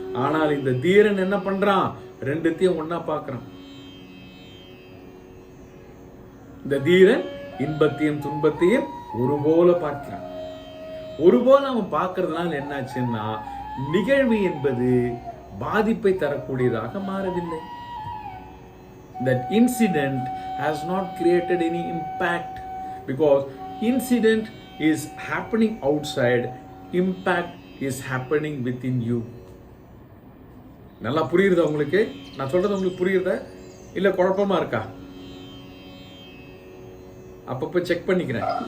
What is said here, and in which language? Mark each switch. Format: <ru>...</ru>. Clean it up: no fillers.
<ta>ஆனால் இந்த தீரன் என்ன பண்றான்? ரெண்டுத்தையும் ஒன்னா பார்க்கறான். இந்த தீரன் இன்பத்தையும் துன்பத்தையும் ஒருபோல பார்க்கிறான். ஒருபோல அவன் பார்க்கறதுனால என்னாச்சுன்னா நிகழ்வு என்பது பாதிப்பை தரக்கூடியதாக மாறவில்லை.</ta> <en>That incident has not created any impact because incident is happening outside, impact is happening within you.</en> <ta>நல்லா புரியுதா உங்களுக்கு? நான் சொல்றது உங்களுக்கு புரியுதா இல்ல குழப்பமா இருக்கா? அப்பப்ப செக் பண்ணிக்கிறேன்.</ta>